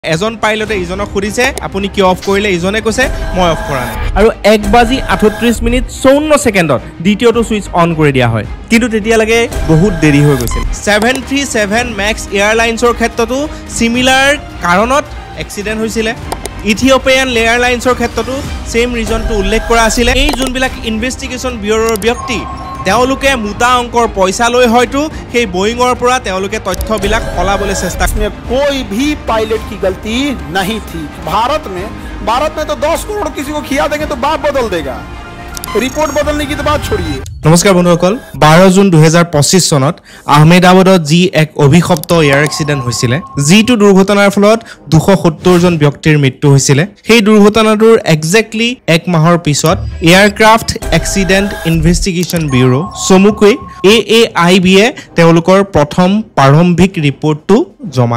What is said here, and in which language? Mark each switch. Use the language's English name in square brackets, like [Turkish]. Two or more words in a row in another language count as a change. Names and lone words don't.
[Assamese] এজন পাইলটে ইজনক সুধিছে আপুনি কি অফ কৰিলে ইজনে কৈছে মই অফ কৰা নাই আৰু 1:38:54 দ্বিতীয়টো সুইচ অন কৰি দিয়া হয় কিন্তু তেতিয়া লাগে বহুত দেৰি হৈ গৈছিল 737 ম্যাক্স এয়াৰলাইন্সৰ ক্ষেত্ৰতো সিমিলাৰ কাৰণত এক্সিডেন্ট হৈছিল ইথিওপিয়ান এয়াৰলাইন্সৰ ক্ষেত্ৰতো সেম ৰিজনটো উল্লেখ কৰা আছিল এই যোনবিলাক ইনভেষ্টিগেশন ব্যুৰোৰ ব্যক্তি তেওঁলোকে মুটা অংকৰ পইচা লৈ হয়তো সেই বোয়িংৰ পৰা তেওঁলোকে তথ্যবিলাক ফলাবলৈ চেষ্টা [Hindi] করে कोई भी पायलट की गलती नहीं थी भारत में तो 10 करोड़ किसी को खिया देंगे तो बाप बदल देगा रिपोर्ट बदलने की तो बात छोड़िए [Assamese] नमस्कार बंधुসকল 12 জুন 2025 সনত আহমেদাবাদত জি এক অভিশপ্ত [English] air accident [Assamese] হৈছিল জিটো দুৰ্ঘটনাৰ ফলত 270 জন ব্যক্তিৰ মৃত্যু হৈছিল সেই দুৰ্ঘটনাটোৰ এক্স্যাক্টলি এক মাহৰ পিছত এয়াৰক্ৰাফ্ট এক্সিডেন্ট ইনভেষ্টিগেশন ব্যুৰো চমুকৈ AAIB-এ তেওঁলোকৰ প্ৰথম প্ৰাৰম্ভিক ৰিপৰ্টটো জমা